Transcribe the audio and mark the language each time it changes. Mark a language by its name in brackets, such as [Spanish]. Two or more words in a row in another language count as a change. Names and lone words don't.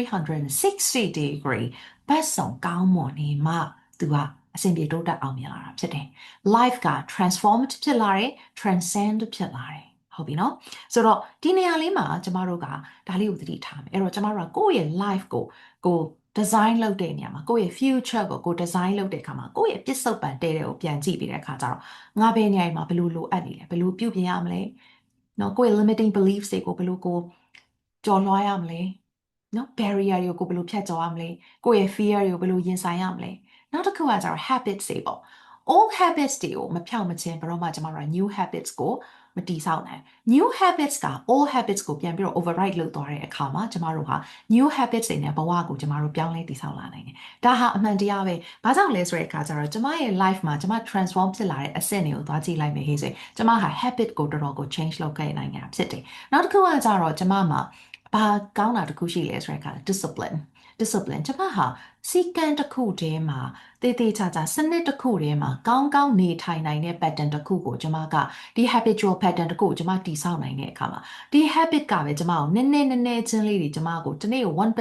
[Burmese] 360 degree ဘက်ဆောင်ကောင်းမွန်နေမှသူကအဆင်ပြေတိုးတက်အောင်မြင်လာတာဖြစ်တယ် life က transformed ဖြစ်လာတယ် transcend ဖြစ်လာတယ်ဟုတ်ပြီနော်ဆိုတော့ဒီနေရာလေးမှာကျမတို့ကဒါလေးကိုသတိထားမယ်အဲ့တော့ကျမတို့ကကိုယ့်ရဲ့ life ကို design လုပ်တဲ့နေရာမှာကိုယ့်ရဲ့ future ကို design လုပ်တဲ့အခါမှာ ကိုယ့်ရဲ့ပစ္စုပန်တဲ့တဲ့ကိုပြန်ကြည့်ပြီးတဲ့အခါကျတော့ငါဘယ်နေရာမှာဘယ်လိုလိုအပ်နေလဲဘယ်လိုပြုပြင်ရမလဲနော်ကိုယ့်ရဲ့ [English] limiting beliefs [Burmese] တွေကိုဘယ်လိုကျော်လွှားရမလဲနော် barrier တွေကိုဘယ်လိုဖြတ်ကျော်ရမလဲကိုယ့်ရဲ့ fear တွေကိုဘယ်လိုရင်ဆိုင်ရမလဲနောက် တစ်ခုကကျတော့ habits တွေပေါ့ [English] old habits [Burmese] တွေကိုမဖြောင့်မချင်းဘယ်တော့မှကျမတို့က [English] new habits [Burmese] ကိုမတည်ဆောက်နိုင် [English] new habits [Burmese] က [English] old habits [Burmese] ကိုပြန်ပြီးတော့ override လုပ်သွားတဲ့အခါမှာကျ မတို့ဟာ [English] new habits [Burmese] တွေနဲ့ဘဝကိုကျမတို့ပြောင်းလဲတည်ဆောက်လာနိုင်တယ်။ဒါဟာအမှန်တရားပဲ။ဘာကြောင့်လဲဆိုတဲ့အခါကျတော့ ကျမရဲ့ life မှာကျမ transform ဖြစ်လာတဲ့အဆင့်တွေကိုသွားကြည့်လိုက်မယ်ဟေ့ဆိုကျမဟာ habit ကိုတော်တော်ကို change လုပ်ခဲ့နိုင်တာဖြစ်တယ်။နောက်တစ်ခုကကျတော့ကျမမှာဘာကောင်းတာတစ်ခုရှိလဲဆိုတဲ့အခါ [English] discipline discipline [Burmese] ကျမဟာစီကံတစ်ခုတည်းမှာတေးသေးချာချာစနစ်တစ်ခုတည်းမှာကောင်းကောင်းနေထိုင်နိုင်တဲ့ pattern တစ်ခုကိုကျမကဒီ [English] habitual pattern [Burmese] တစ်ခုကိုကျမတည်ဆောက်နိုင်တဲ့အခါမှာဒီ habit ကပဲကျမကိုနည်းနည်းချင်းလေးတွေကျမကိုတနေ့